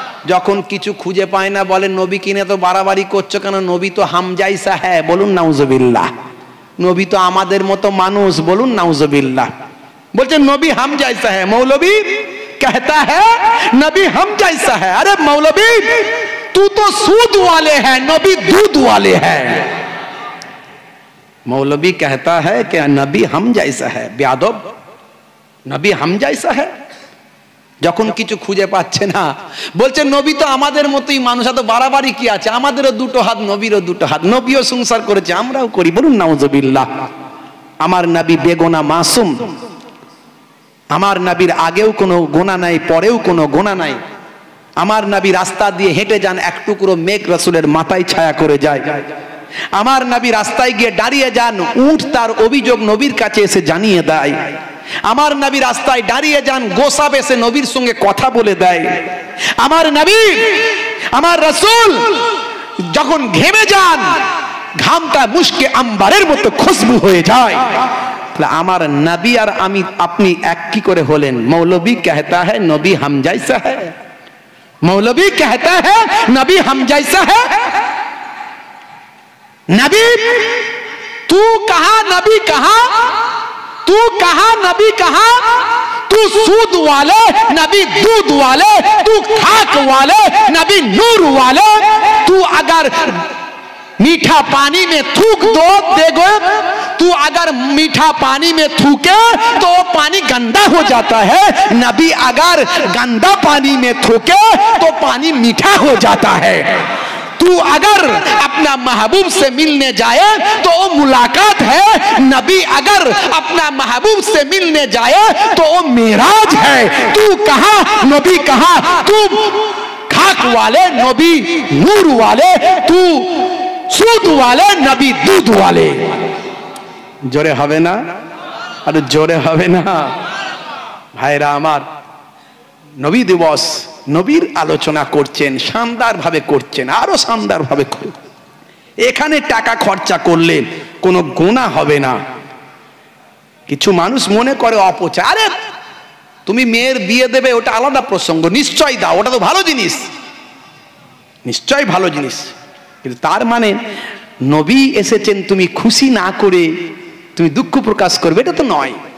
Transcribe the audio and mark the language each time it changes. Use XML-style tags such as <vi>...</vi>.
<bn>যখন কিছু খুঁজে পায় না বলে নবী কিনে তো বাড়াবাড়ি করছো কেন? নবী তো</bn> <hi>হামজাইসা</hi> <bn>হ্যাঁ, বলুন নাউজুবিল্লাহ। নবী তো আমাদের মতো মানুষ, বলুন নাউজুবিল্লাহ। বলছে</bn> <hi>নবী हम जैसा है, मौलवी कहता है नबी हम जैसा है। अरे मौलवी तू तो सूद वाले है, नबी दूध वाले है। मौलवी कहता है कि नबी हम जैसा है, बेअदब नबी हम जैसा है।</hi> <bn>যখন কিছু খুঁজে পাচ্ছে না বলছে নবী তো আমাদের মতোই মানুষ, এত বাড়াবাড়ি কি আছে? আমাদেরও দুটো হাত, নবীরও দুটো হাত, নবীও সংসার করেছে, আমরাও করি, বলুন নাউজুবিল্লাহ। আমার নবী বেগুনা মাসুম, আমার নবীর আগেও কোনো গুনাহ নাই, পরেও কোনো গুনাহ নাই। আমার নবী রাস্তা দিয়ে হেঁটে যান, এক টুকরো মেঘ রাসূলের মাথায় ছায়া করে যায়। আমার নবী রাস্তায় গিয়ে দাঁড়িয়ে যান, উট তার অভিযোগ নবীর কাছে এসে জানিয়ে দেয়। আমার নবী রাস্তায় দাঁড়িয়ে যান, গোসাব এসে নবীর সঙ্গে কথা বলে দেয়। আমার নবী, আমার রাসূল যখন ঘেমে যান, ঘামটা মুশকে আম্বারের মতো খুশবু হয়ে যায়। আমার নবী আর আমি আপনি এক কি করে হলেন?</bn> <hi>মৌলবী कहता है नबी हम जैसा है, मौलवी कहता है नबी हम जैसा है। नबी तू कहा, नबी कहा, तू कहा, नबी कहा, तू सूद वाले नबी दूध वाले, तू खाक वाले नबी नूर वाले। तू अगर मीठा पानी में थूक दो देगो, तू अगर मीठा पानी में थूके तो पानी गंदा हो जाता है। नबी अगर गंदा पानी में थूके तो पानी मीठा हो जाता है। तू अगर अपना महबूब से मिलने जाए तो वो मुलाकात है। नबी अगर अपना महबूब से मिलने जाए तो वो मेराज है। तू कहा, नबी कहा, तू खाक वाले नबी नूर वाले, तू सूद वाले नबी दूध वाले।</hi> <bn>जोरे হবে না? আরে জোরে হবে না? ভাইরা আমার, নবী দিবস নবীর আলোচনা করছেন, শানদার ভাবে করছেন, আরো শানদার ভাবে করুন। এখানে টাকা খরচা করলে কোনো গুনাহ হবে না। কিছু মানুষ মনে করে অপচয়, আরে তুমি মেয়ের বিয়ে দেবে ওটা আলাদা প্রসঙ্গ, নিশ্চয় দাও, ওটা তো ভালো জিনিস, নিশ্চয় ভালো জিনিস, কিন্তু তার মানে নবী এসেছেন তুমি খুশি না করে তুমি দুঃখ প্রকাশ করবে এটা তো নয়।</bn>